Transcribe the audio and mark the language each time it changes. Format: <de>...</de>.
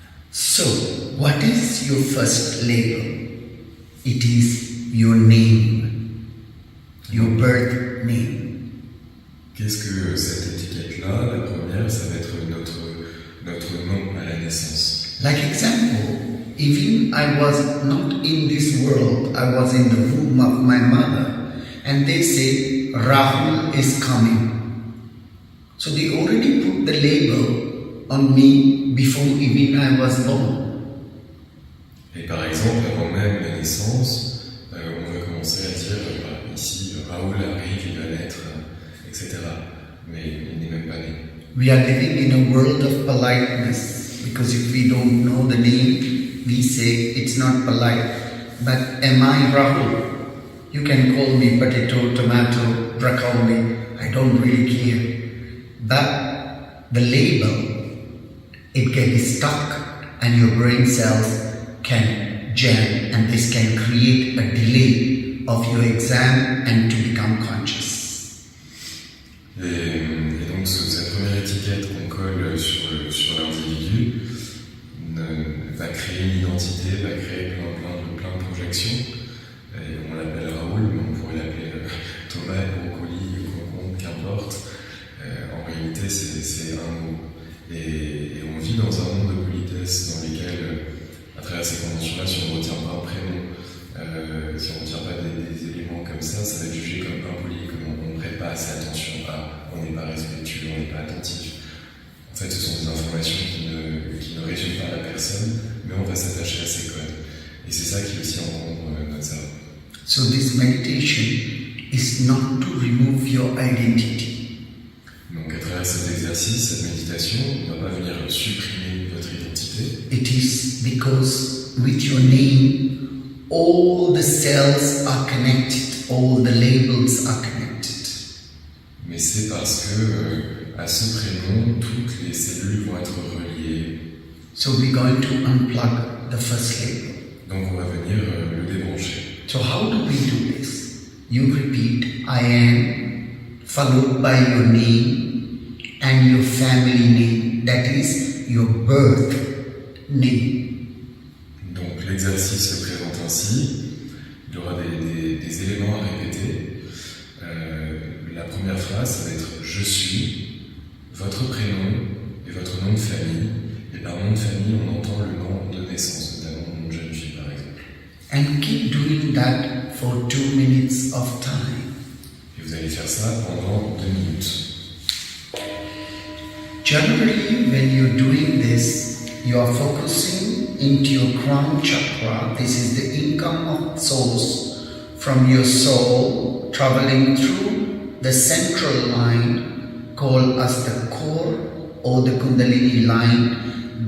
<en>So, what is your first label? It is your name, your birth name.</en> <fr>Qu'est-ce que cette étiquette-là? La première, ça va être notre nom à la naissance.</fr> <en>Like example, even I was not in this world, I was in the womb of my mother, and they say, Rahul is coming. So they already put the label on me before even I was born.</en> <fr>Et par exemple, avant même la naissance, on va commencer à dire, ici, Rahul arrive, il va naître, etc. Mais il n'est même pas né.</fr> <en>We are living in a world of politeness, because if we don't know the name, we say it's not polite. But am I Rahul? You can call me potato, tomato, broccoli, I don't really care. But the label, it can be stuck and your brain cells can jam, and this can create a delay of your exam and to become conscious.</en> <fr>Et donc cette première étiquette qu'on colle sur l'individu va créer une identité, va créer plein de projections. Et on l'appelle Raoul, mais on pourrait l'appeler Thomas, brocoli, concombre, qu'importe. En réalité, c'est un mot. Et on vit dans un monde de politesse dans lequel, à travers ces conventions-là, si on ne retient pas un prénom, si on ne retient pas des éléments comme ça va être jugé comme impoli, comme on ne prête pas assez attention à, on n'est pas respectueux, on n'est pas attentif. En fait, ce sont des informations qui ne résument pas la personne, mais on va s'attacher à ces codes. Et c'est ça qui aussi encombre notre cerveau.</fr> <en>So this meditation is not to remove your identity.</en> <fr>Donc à travers cet exercice, cette méditation, on ne va pas venir supprimer votre identité.</fr> <en>It is because with your name, all the cells are connected, all the labels are connected.</en> <fr>Mais c'est parce que à ce prénom, toutes les cellules vont être reliées.</fr> <en>So we're going to unplug the first label.</en> <fr>Donc on va venir le débrancher.</fr> <en>So how do we do this? You repeat, I am, followed by your name and your family name, that is your birth name.</en> <fr>Donc l'exercice se présente ainsi. Il y aura des éléments à répéter. La première phrase, ça va être « Je suis », votre prénom et votre nom de famille. Et par nom de famille, on entend le nom de naissance, notamment le nom de jeune fille par exemple.</fr> <en>And keep doing that for 2 minutes of time.</en> <fr>Et vous allez faire ça pendant 2 minutes.</fr> <en>Generally, when you're doing this, you are focusing into your crown chakra. This is the income of source from your soul traveling through the central line called as the core or the Kundalini line.</en>